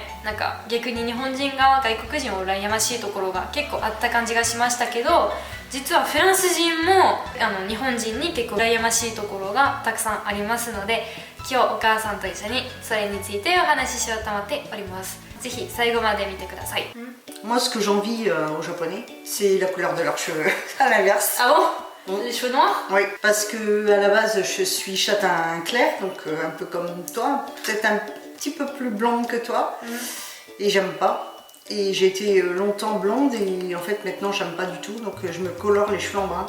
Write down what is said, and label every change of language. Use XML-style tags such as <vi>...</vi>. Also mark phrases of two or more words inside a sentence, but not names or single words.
<ja>なんか逆に日本人が外国人を羨ましいところが結構あった感じがしましたけど、実はフランス人も日本人に結構羨ましいところがたくさんありますので、今日お母さんと一緒にそれについてお話ししようと思っております。ぜひ最後まで見てください。</ja> <fr>Moi, ce que j'envie aux Japonais, c'est la couleur de leurs cheveux. À l'inverse. Ah bon? Les cheveux noirs? Oui, parce que à la base, je suis châtain clair, donc un peu comme toi, peut-être un petit peu plus blonde que toi, et j'aime pas. Et j'ai été longtemps blonde et en fait maintenant j'aime pas du tout, donc je me colore les cheveux en brun.</fr>